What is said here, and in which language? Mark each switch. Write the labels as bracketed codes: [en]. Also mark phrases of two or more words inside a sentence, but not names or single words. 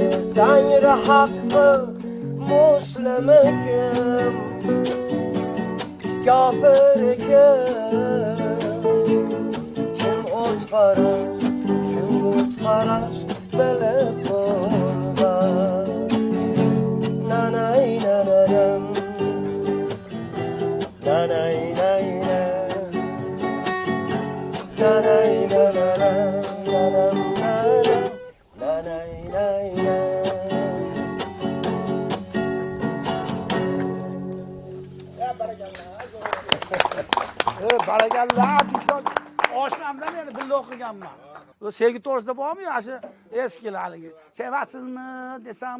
[uz] Tangri haqqi muslim ekan, kofir ekan. Kim o'tfarast, kim butfarast, bilib bo'lmas. Nanay nanadam, nanay nanay, nanay nanadam, nanam nanam, nanay nanay. Barakallah. Oshnamdan meni birga o'qiganman. Bu sevgi to'g'risida bormi yo shu eskilar haligi? Sevasizmi desam,